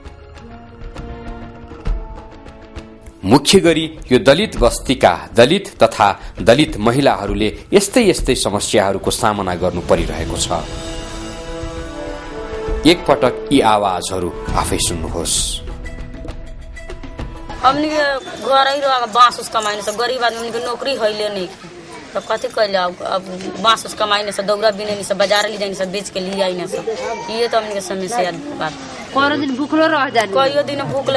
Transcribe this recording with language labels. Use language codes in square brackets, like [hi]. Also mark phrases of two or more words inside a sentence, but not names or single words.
[ne] मुख्य गरी यो दलित बस्तीका दलित तथा दलित महिलाहरूले यस्तै समस्याहरूको सामना गर्नु परिरहेको छ। एकपटक यी आवाजहरू आफै सुन्नुहोस्। [bho] हमनी के गरई रह बांस उस कमाइने से गरीब आदमी के नौकरी होइले नहीं तो कथि कहले अब बांस उस कमाइने से दौरा बिने से बाजार ले जाने से बेच के लिए आइने से ये तो हमनी के समस्या बात। कोनो दिन भूखलो रह जानी, कईयो दिन भूखलो